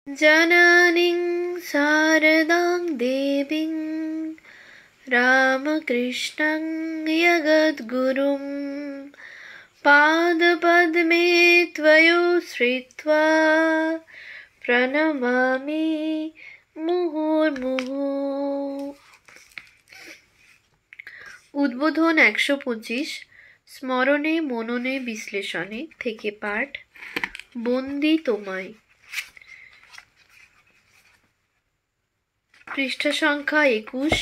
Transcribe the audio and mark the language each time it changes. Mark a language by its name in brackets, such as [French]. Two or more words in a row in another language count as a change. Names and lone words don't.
[Sanskrit] जननीं शारदां देवीं रामकृष्णं जगद्गुरुं पादपद्मे त्वयोश्रित्वा प्रणमामि মুহুর্মুহু। [Bangla] উদ্বোধন ১২৫ স্মরণে মননে বিশ্লেষণে থেকে পাঠ। বন্দি তোমায়। পৃষ্ঠা সংখ্যা ২১।